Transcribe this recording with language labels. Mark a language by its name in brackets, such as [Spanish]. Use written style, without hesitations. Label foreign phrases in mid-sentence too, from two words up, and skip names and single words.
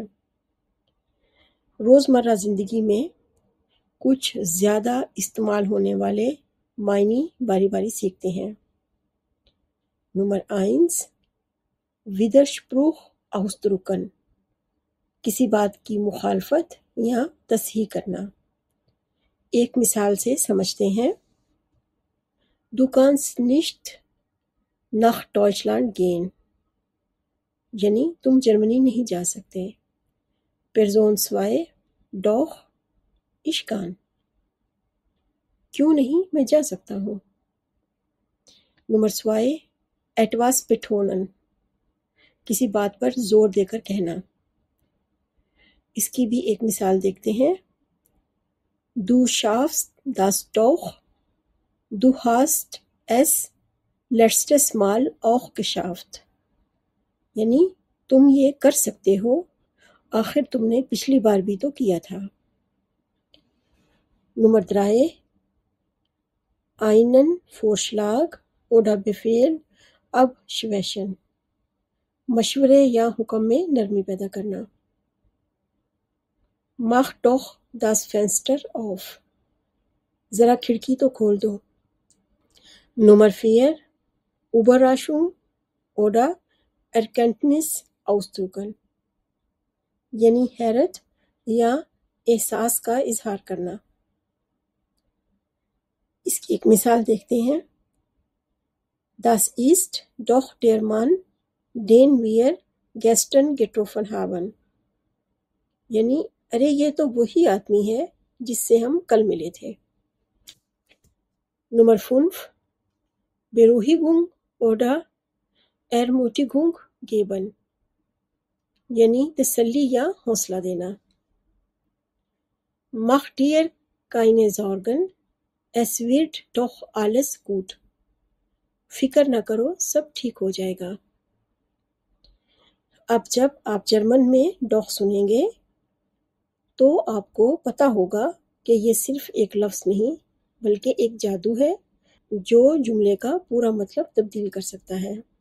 [Urdu] روزمرہ زندگی میں کچھ زیادہ استعمال ہونے والے معانی باری باری سیکھتے ہیں. نمبر 1, [German] Widerspruch ausdrücken, [Urdu] کسی بات کی مخالفت یا تصحیح کرنا. ایک مثال سے سمجھتے ہیں. [German] Du kannst nicht nach Deutschland gehen, [Urdu] یعنی تم جرمنی نہیں جا سکتے. [German] Person 2, doch ich kann, [Urdu] کیوں نہیں، میں جا سکتا ہوں. नंबर 2, [German] etwas betonen, [Urdu] کسی بات پر زور دے کر کہنا. اس کی بھی ایک مثال دیکھتے ہیں. [German] Du schaffst das doch, du hast es letztes Mal auch geschafft, [Urdu] یعنی تم یہ کر سکتے ہو، آخر تم نے پچھلی بار بھی تو کیا تھا. नंबर 3, [German] einen Vorschlag oder Befehl abschwächen, [Urdu] مشورے یا حکم میں نرمی پیدا کرنا. [German] Mach doch das Fenster auf, [Urdu] ذرا کھڑکی تو کھول دو. नंबर 4, [German] Überraschung oder Erkenntnis ausdrücken, [Urdu] یعنی حیرت یا احساس کا اظہار کرنا. اس کی ایک مثال دیکھتے ہیں. [German] Das ist doch der Mann, den wir gestern getroffen haben, [Urdu] یعنی ارے یہ تو وہی آدمی ہے جس سے ہم کل ملے تھے. नंबर 5, [German] Beruhigung oder Ermutigung geben, [Urdu] یعنی تسلی یا حوصلہ دینا. [German] Mach dir keine Sorgen, es wird doch alles gut, [Urdu] فکر نہ کرو، سب ٹھیک ہو جائے گا. اب جب آپ جرمن میں ڈاگ سنیں گے تو آپ کو پتا ہوگا کہ یہ صرف ایک لفظ نہیں بلکہ ایک جادو ہے جو جملے کا پورا مطلب تبدیل کر سکتا ہے.